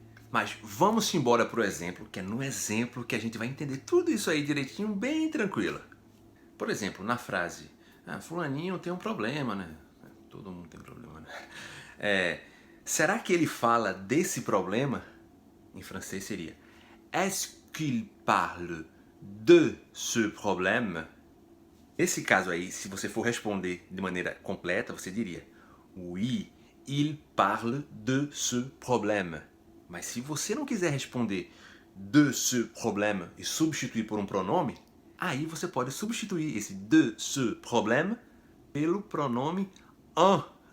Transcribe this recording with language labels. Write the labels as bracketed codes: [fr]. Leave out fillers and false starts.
[pt] Mas vamos embora pro exemplo, que é no exemplo que a gente vai entender tudo isso aí direitinho, bem tranquilo. Por exemplo, na frase, fulaninho tem um problema, né? Todo mundo tem problema, né? Será que ele fala desse problema? Em francês seria [fr] Est-ce qu'il parle de ce problème? [pt] Nesse caso aí, se você for responder de maneira completa, você diria [fr] Oui, il parle de ce problème. [pt] Mas se você não quiser responder de ce problème e substituir por um pronome, aí você pode substituir esse de ce problème pelo pronome un.